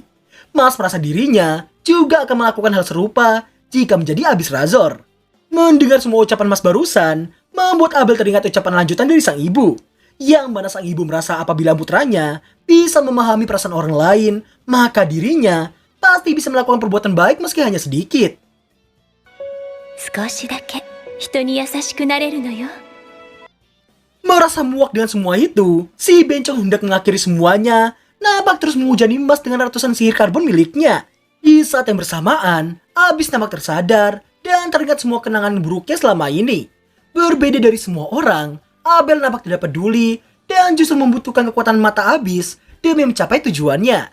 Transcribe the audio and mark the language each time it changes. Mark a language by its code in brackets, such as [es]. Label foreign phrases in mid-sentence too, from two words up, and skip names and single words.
[id] Mas merasa dirinya juga akan melakukan hal serupa jika menjadi Abyss Razor. Mendengar semua ucapan Mas barusan, membuat Abel teringat ucapan lanjutan dari sang ibu. Yang mana sang ibu merasa apabila putranya bisa memahami perasaan orang lain, maka dirinya pasti bisa melakukan perbuatan baik meski hanya sedikit. [ja] 少しだけ人に優しくなれるのよ。 [id] Merasa muak dengan semua itu, si bencong hendak mengakhiri semuanya, nampak terus menghujani Mas dengan ratusan sihir karbon miliknya. Di saat yang bersamaan, Abyss nampak tersadar dan teringat semua kenangan buruknya selama ini. Berbeda dari semua orang, Abel nampak tidak peduli dan justru membutuhkan kekuatan mata Abyss demi mencapai tujuannya.